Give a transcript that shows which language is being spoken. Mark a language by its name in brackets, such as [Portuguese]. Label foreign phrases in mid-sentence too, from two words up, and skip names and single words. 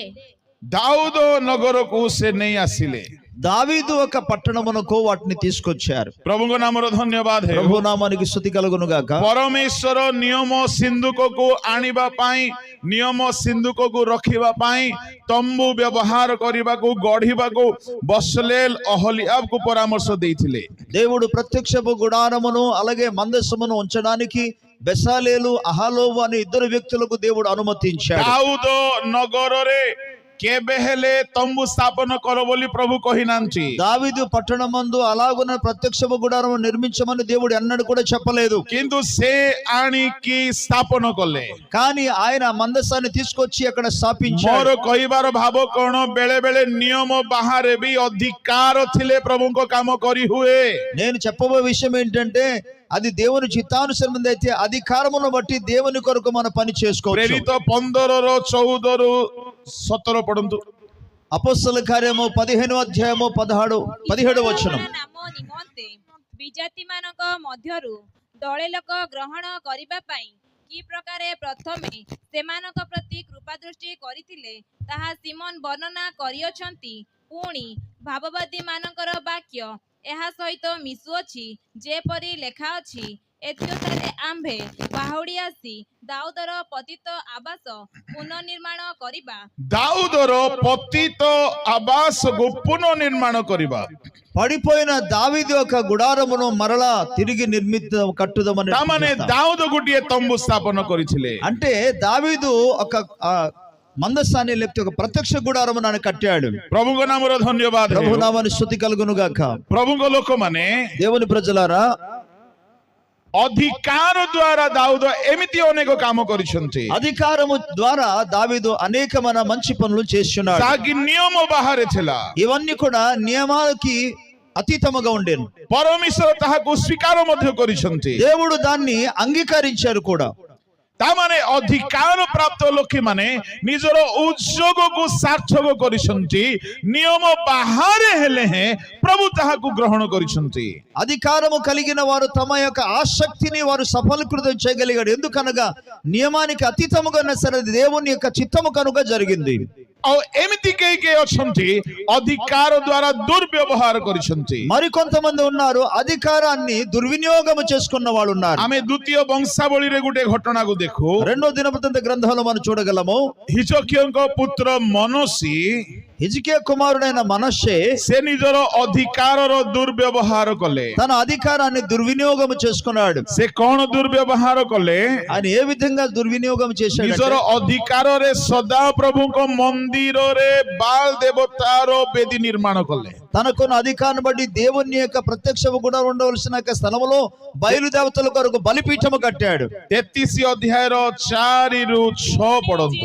[Odia] ଦାଉଦ ନଗରକୁ ସେ ନେଇ ଆସିଲେ। [Telugu] దావీదు ఒక పట్టణమునకు వాటిని తీసుకొచ్చారు। [Odia] ପ୍ରଭୁଙ୍କ ନାମର ଧନ୍ୟବାଦ ହେଉ। [Telugu] ప్రభు నామానికి స్తుతి కలుగును గాక। [Odia] ପରମେଶ୍ୱର ନିୟମ ସିନ୍ଦୁକକୁ ଆଣିବା ପାଇଁ, ନିୟମ ସିନ୍ଦୁକକୁ ରଖିବା ପାଇଁ ତମ୍ବୁ ବ୍ୟବହାର କରିବାକୁ, ଗଢିବାକୁ బస్లేల్ అహోలియాబ్కు పరామర్శ ଦେଇଥିଲେ। [Telugu] దేవుడు ప్రత్యక్షపు గుడారమును అలాగే మందసమును ఉంచడానికి బెసాలేలు అహలోవు అనే 2 వ్యక్తులకు దేవుడు అనుమతించాడు। [Odia] ଦାଉଦ ନଗରରେ କେବେ ହେଲେ ତମ୍ବୁ ସ୍ଥାପନ କର ବୋଲି ପ୍ରଭୁ କହିନାହାନ୍ତି। [Telugu] దావీదు పట్టణమందు అలాగున ప్రత్యక్షపు గుడారము నిర్మించమని దేవుడు ఎన్నడూ కూడా చెప్పలేదు। [Odia] କିନ୍ତୁ ସେ ଆଣିକି ସ୍ଥାପନ କଲେ। [Telugu] కానీ ఆయన మందసాన్ని తీసుకొచ్చి అక్కడ స్థాపించాడు। [Odia] ମୋର କହିବାର ଭାବ କଣ, ବେଳେ ବେଳେ ନିୟମ ବାହାରେ ବି ଅଧିକାର ଥିଲେ ପ୍ରଭୁଙ୍କ କାମ କରି ହୁଏ। [Telugu] నేను చెప్పబోయే విషయం ఏంటంటే అది దేవుని చిత్తానుసారమైనది అయితే అధికారమును బట్టి దేవుని కొరకు మన పని చేసుకోవచ్చు। [Odia] ପ୍ରେରିତ 15:14 ପଢନ୍ତୁ। [Telugu] అపోస్తల కార్యము 15వ అధ్యాయము 17వ వచనం। [Odia] ନାମ ନିମନ୍ତେ ବିଜାତିମାନଙ୍କ ମଧ୍ୟରୁ ଦଳେ ଲୋକ ଗ୍ରହଣ କରିବା ପାଇଁ କି ପ୍ରକାରେ ପ୍ରଥମେ ସେମାନଙ୍କ ପ୍ରତି କୃପାଦୃଷ୍ଟି କରିଥିଲେ ତାହା ସିମୋନ ବର୍ଣ୍ଣନା କରିଅଛନ୍ତି। ପୁଣି ଭାବବାଦୀ ମାନଙ୍କର ବାକ୍ୟ ଏହା ସହିତ ମିଶୁଅଛି, ଯେପରି ଲେଖା ଅଛି, ଏଥିରେ ଆମ୍ଭେ ବାହୁଡ଼ି ଆସି ଦାଉଦର ପତିତ ଆବାସ ପୁନଃନିର୍ମାଣ କରିବା। ଦାଉଦର ପତିତ ଆବାସକୁ పునర్నిర్మాణ କରିବା। [Telugu] పడిపోయిన దావీదు యొక్క గుడారమును మరలా తిరిగి కట్టుదామని। [Odia] ତାମାନେ ଦାଉଦ ଗୋଟିଏ ତମ୍ବୁ ସ୍ଥାପନ କରିଥିଲେ। [Telugu] అంటే దావీదు ఒక మందసాన్ని లేకపోతే ఒక ప్రత్యక్ష గుడారమును ఆయన కట్టాడు। [Odia] ପ୍ରଭୁଙ୍କ ନାମର ଧନ୍ୟବାଦ [Telugu] ప్రభు [Odia] ହେଉ। [Telugu] నామానికి స్తుతి కలుగును గాక। [Odia] ପ୍ରଭୁଙ୍କ ଲୋକମାନେ [Telugu] దేవుని ప్రజలారా, [Odia] ଅଧିକାର ଦ୍ୱାରା ଦାଉଦ ଏମିତି ଅନେକ କାମ କରିଛନ୍ତି [Telugu] అధికారము ద్వారా దావీదు అనేకమైన మంచి పనులు చేస్తున్నాడు। [Odia] ଯାହାକି ନିୟମ ବାହାରେ ଥିଲା। [Telugu] ఇవన్నీ కూడా నియమాలకి అతీతముగా ఉండేను। [Odia] ପରମେଶ୍ୱର ତାହାକୁ ସ୍ୱୀକାର ମଧ୍ୟ କରିଛନ୍ତି। దేవుడు దాన్ని అంగీకరించారు కూడా। ତାମାନେ ଅଧିକାର ପ୍ରାପ୍ତ ଲୋକମାନେ ନିଜର ଉଦ୍ଯୋଗକୁ ସାର୍ଥକ କରିଛନ୍ତି। ନିୟମ ବାହାରେ ହେଲେ ପ୍ରଭୁ ତାହାକୁ ଗ୍ରହଣ କରିଛନ୍ତି। [Telugu] అధికారము కలిగిన వారు తమ యొక్క ఆసక్తిని వారు సఫలీకృతం చేయగలిగాడు। ఎందుకనగా నియమానికి అతీతముగా ఉన్న సరే దేవుని యొక్క చిత్తము కనుక జరిగింది। [Odia] ଆଉ ଏମିତି କେହି ଅଛନ୍ତି ଅଧିକାର ଦ୍ୱାରା ଦୁର୍ବ୍ୟବହାର କରିଛନ୍ତି। [Telugu] మరికొంతమంది ఉన్నారు అధికారాన్ని దుర్వినియోగం చేసుకున్న వాళ్ళు ఉన్నారు। [Odia] ଆମେ ଦ୍ୱିତୀୟ ବଂଶାବଳୀରେ ଗୋଟେ ଘଟଣାକୁ ଦେଖୁ। [Telugu] 2వ దినవృత్తాంత గ్రంథంలో మనం చూడగలము। [Odia] ହିଜକିୟଙ୍କ ପୁତ୍ର మనోసి, [Telugu] హిజ్కియా కుమారుడైన మనష్షే [Odia] ସେ ନିଜର ଅଧିକାରର ଦୁର୍ବ୍ୟବହାର କଲେ। [Telugu] తన అధికారాన్ని దుర్వినియోగం చేసుకున్నాడు। [Odia] ସେ କଣ ଦୁର୍ବ୍ୟବହାର କଲେ? [Telugu] ఆయన ఏ విధంగా దుర్వినియోగం చేశాడు? [Odia] ନିଜର ଅଧିକାରରେ ସଦାପ୍ରଭୁଙ୍କ ମନ୍ଦିରରେ ବାଲ ଦେବତାର ବେଦୀ ନିର୍ମାଣ କଲେ। [Telugu] తనకున్న అధికారాన్ని బట్టి దేవుని యొక్క ప్రత్యక్షము కూడా ఉండవలసిన స్థలములో బయలుదేవతల కొరకు బలిపీఠము కట్టాడు। [Odia] 33 ଅଧ୍ୟାୟର 4ରୁ 6 ପଢନ୍ତୁ।